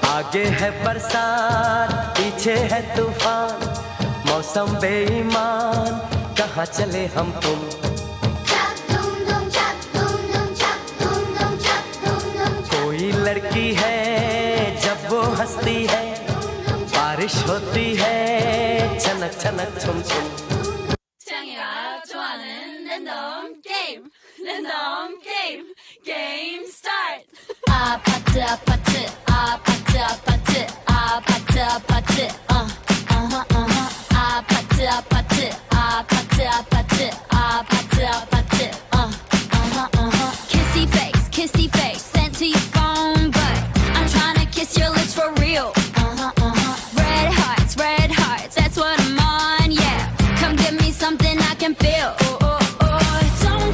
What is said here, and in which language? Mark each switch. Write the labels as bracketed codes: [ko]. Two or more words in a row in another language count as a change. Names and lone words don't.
[hi] आगे है बरसात पीछे है तूफान मौसम बेईमान कहाँ चले हम तुम कोई लड़की है जब वो हंसती है बारिश होती है छनक छनक छुम छुम [ko] 창이가 좋아하는 랜덤 게임 게임 스타트 아파트 아파트 아파트 아파트 아파트 아파트 아파트 아파트 아파트 아파트 아파트 아파트 [en] kissy face sent to your phone but I'm trying to kiss your lips for real red hearts that's what I'm on yeah come give me something I can feel don't